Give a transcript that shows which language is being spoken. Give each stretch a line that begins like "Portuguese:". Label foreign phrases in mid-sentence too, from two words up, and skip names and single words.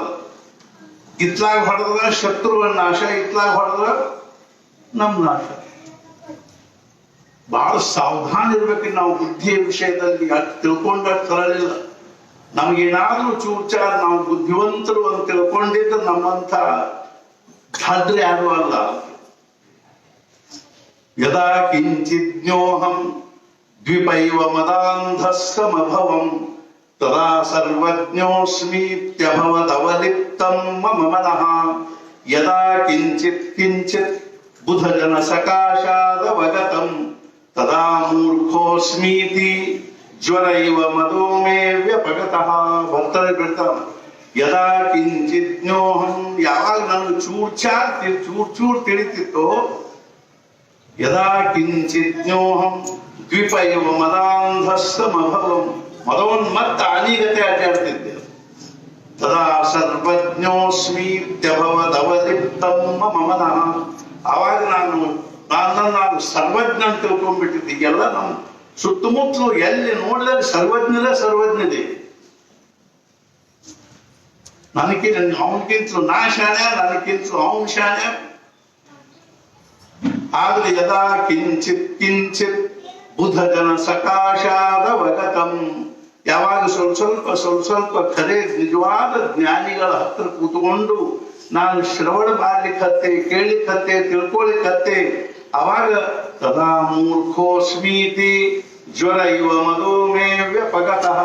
Kannada: ಇತ್ಲಾಗ ಹೊಡೆದ್ರ ಶತ್ರುವಿನ ನಾಶ, ಇತ್ಲಾಗ ಹೊಡೆದ್ರ ನಮ್ ನಾಶ. ಬಹಳ ಸಾವಧಾನ ಇರ್ಬೇಕು ನಾವು ಬುದ್ಧಿಯ ವಿಷಯದಲ್ಲಿ. ಅಷ್ಟು ತಿಳ್ಕೊಂಡಷ್ಟು ಸರಳಿಲ್ಲ. ನಮ್ಗೇನಾದ್ರೂ ಚೂಚಾರ ನಾವು ಬುದ್ಧಿವಂತರು ಅಂತ ತಿಳ್ಕೊಂಡಿದ್ದು ನಮ್ಮಂತ ಧಾದ್ರೆ ಯಾರು ಅಲ್ಲ.
Sanskrit: ಯದಾ ಕಿಂಚಿಜ್ಞೋಹಂ ದ್ವಿಪೈವ ಮದಾಂಧಸ್ಸಮಭವಂ ತದಾ ಸರ್ವಜ್ಞೋಸ್ಮೀತ್ಯಭವದವಲಿಪ್ತಂ ಮಮ ಮನಃ. ಯದಾ ಕಿಂಚಿತ್ ಕಿಂಚಿತ್ ಬುಧಜನ ಸಕಾಶಾದವಗತಂ ತದಾ ಮೂರ್ಖೋಸ್ಮೀತಿ ಜ್ವರೈವ ಮದೋ ಮೇ ವ್ಯಪಗತಃ.
Kannada: ಭಕ್ತರೇ ಬಿಡ್ತಾನ,
Sanskrit: ಯದಾ ಕಿಂಚಿಜ್ಞೋಹಂ,
Kannada: ಯಾವಾಗ ನನಗೆ ಚೂರ್ ತಿಳಿತಿತ್ತೋ,
Sanskrit: ಯದಾ ಕಿಂಚಿಜ್ಞೋಹಂ ದ್ವಿಪೈವ ಮದಾಂಧಸ್ಸಮಭವಂ,
Kannada: ಮದೋನ್ಮತ್ತ ಅನಿಗತೆ ಅಡ್ಡಾಡ್ತಿದ್ದೆ.
Sanskrit: ತದಾ ಸರ್ವಜ್ಞೋಸ್ಮೀತ್ಯಭವದವಲಿಪ್ತಂ ಮಮ ಮನಃ.
Kannada: ಆವಾಗ ನಾನು ಸರ್ವಜ್ಞ ಅಂತ ತಿಳ್ಕೊಂಡ್ಬಿಟ್ಟಿದ್ದೆ. ಎಲ್ಲ ನಮ್ಮ ಸುತ್ತಮುತ್ತಲು ಎಲ್ಲಿ ನೋಡಿದ್ರೆ ಸರ್ವಜ್ಞದೇ. ಅವನಕ್ಕಿಂತಲೂ ನಾ ಶಾಣೆ, ನನಗಿಂತಲೂ ಅವನ್ ಶಾಣೆ. ಆದ್ರೆ
Sanskrit: ಯದಾ ಕಿಂಚಿತ್ ಕಿಂಚಿತ್ ಬುಧಜನ ಸಕಾಶಾದವಗತಂ,
Kannada: ಯಾವಾಗ ಸ್ವಲ್ಪ ಖರೆ ನಿಜವಾದ ಜ್ಞಾನಿಗಳ ಹತ್ರ ಕೂತ್ಕೊಂಡು ನಾನು ಶ್ರವಣ ಮಾಡ್ಲಿಕ್ಕತ್ತೆ, ಕೇಳಲಿಕ್ಕತ್ತೆ, ತಿಳ್ಕೊಳ್ಳಿಕ್ಕತ್ತೆ, ಅವಾಗ
Sanskrit: ತದಾ ಮೂರ್ಖೋಸ್ಮೀತಿ ಜ್ವರ ಇವ ಮದೋ ಮೇ ವ್ಯಪಗತಃ.